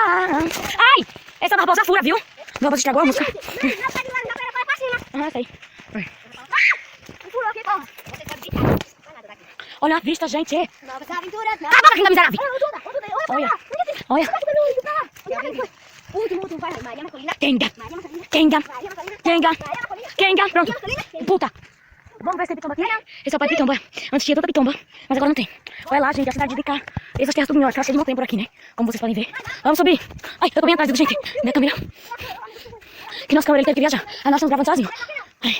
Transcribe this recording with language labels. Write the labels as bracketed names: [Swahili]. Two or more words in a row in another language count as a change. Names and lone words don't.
[Portuguese] Ai, essa barbosa fura, viu? Barbosa estragou a música. Ah, sei. Olha a vista, gente. Novas aventuras na... Cala a boca, linda miserável. Olha, olha. Último, vai, Maria Macolina. Kenga, Maria Macolina. Kenga, Maria Macolina. Kenga, Maria Macolina. Kenga. Pronto. Puta. Vamos ver se tem pitomba aqui. Esse é o pai de pitomba. Antes tinha tanta pitomba, mas agora não tem. Olha lá, gente, a cidade de cá. Essas terras tudo minhocas, cheia de montanha por aqui, né? Como vocês podem ver. Vamos subir. Ai, eu tô bem atrás, gente. Né, Camila? Que nosso câmera ele teve que viajar. A nós estamos gravando sozinho. Ai.